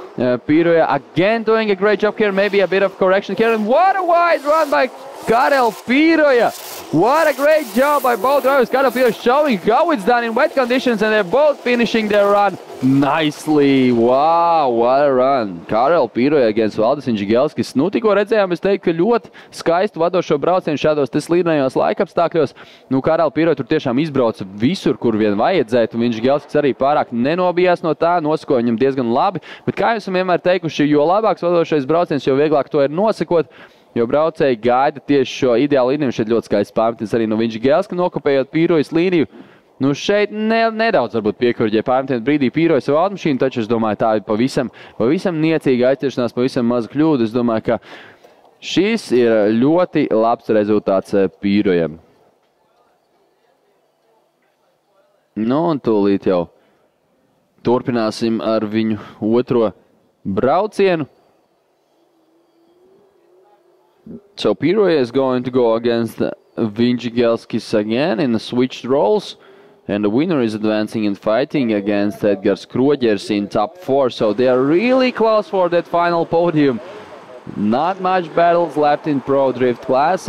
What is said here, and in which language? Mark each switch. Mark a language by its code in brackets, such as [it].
[en] Pīroja again doing a great job here. Maybe a bit of correction here. And what a wide run by Kārel Pīroja. What a great job by both drivers. Kārel Pīroja showing how it's done in wet conditions, and they're both finishing their run nicely. Wow, what a run. Kārel Pīroja against Valdis Vinži Gelskis. [lv] Nu, tikko redzējām, es teiktu, ka ļoti skaistu vadošo braucienu šādos slīdinājos laikapstākļos. Nu, Kārel Pīroja tur tiešām izbrauca visur, kur vien vajadzētu. Vinži Gelskis arī pārāk nenobijās no tā, nosakoja viņam diezgan labi. Bet kā jūs vienmēr teikuši, jo labāks vadošais brauciens, jo vieglāk to ir nosakot. Jo braucēji gaida tieši šo ideālu līniju. Šeit ļoti skaists pārmetins arī no Vinži Gelska, nokopējot Pīrojas līniju. Nu, šeit nedaudz varbūt piekurģē pārmetienu brīdī Pīroja savu automašīnu, taču es domāju, tā ir pavisam niecīga aizķeršanās, pavisam maza kļūda. Es domāju, ka šis ir ļoti labs rezultāts Pīrojam. Nu, un tūlīt jau turpināsim ar viņu otro braucienu. [en] So Pīroja is going to go against Vinži Gelskis again in the switched roles. And the winner is advancing and fighting against Edgars Kroģers in top 4. So they are really close for that final podium. Not much battles left in Pro Drift class.